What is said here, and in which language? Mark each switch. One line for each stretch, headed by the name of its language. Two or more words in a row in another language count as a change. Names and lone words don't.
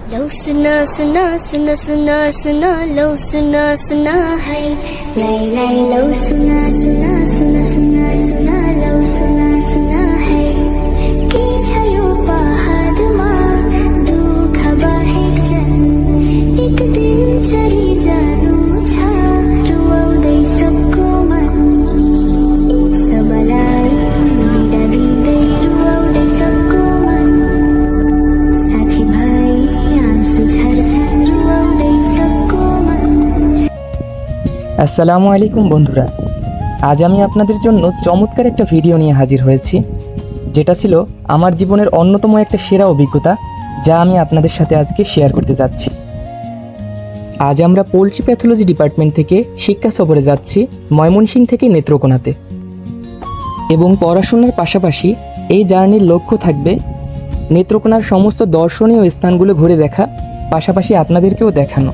Nepali: लो सुना सुना सुना सुना सुना लो सुना सुना है लाई लाई लो सुना सुना सुना सुना सुना लो सुना सुना है के छयो पहाड़मा दुख बाहेक जन एक दिन चली जानु छ रुवाउँदै सबको मन सबलाई बिदा दिँदै रुवाउँदै सबको मन साथी भाइ आँसु झर्छन् रुवाउँदै सबको मन।
Bangla: আসসালামু আলাইকুম বন্ধুরা, আজ আমি আপনাদের জন্য চমৎকার একটা ভিডিও নিয়ে হাজির হয়েছি, যেটা ছিল আমার জীবনের অন্যতম একটা সেরা অভিজ্ঞতা, যা আমি আপনাদের সাথে আজকে শেয়ার করতে যাচ্ছি। আজ আমরা পোলট্রি প্যাথোলজি ডিপার্টমেন্ট থেকে শিক্ষা সফরে যাচ্ছি ময়মনসিংহ থেকে নেত্রকোনাতে, এবং পড়াশোনার পাশাপাশি এই জার্নির লক্ষ্য থাকবে নেত্রকোনার সমস্ত দর্শনীয় স্থানগুলো ঘুরে দেখা, পাশাপাশি আপনাদেরকেও দেখানো।